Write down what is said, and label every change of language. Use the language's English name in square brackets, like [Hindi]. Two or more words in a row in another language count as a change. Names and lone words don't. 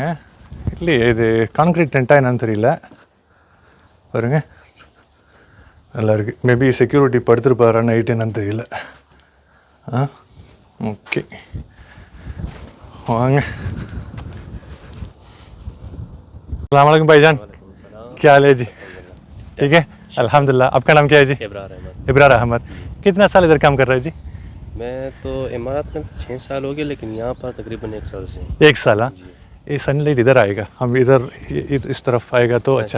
[Tamil] இல்லையே, இது [English] concrete tent [Tamil] என்னன்னு தெரியல. பாருங்க, நல்லா இருக்குது. [English] maybe security [Tamil] படுத்துருப்பாரா நைட்டு என்னன்னு தெரியல. ஓகே வாங்க. [Arabic] السلام عليكم [Hindi] भाईजान, क्या हाल है जी? ठीक है अल्हम्दुलिल्लाह। आपका नाम क्या है जी? इब्रार अहमद। कितना साल इधर काम कर रहे हैं जी? मैं तो इमारत में 6 साल हो गए, लेकिन यहाँ पर तकरीबन 1 साल से हूँ। 1 साल। हाँ, ये सनलाइट इधर आएगा, हम इधर इस तरफ आएगा तो अच्छा।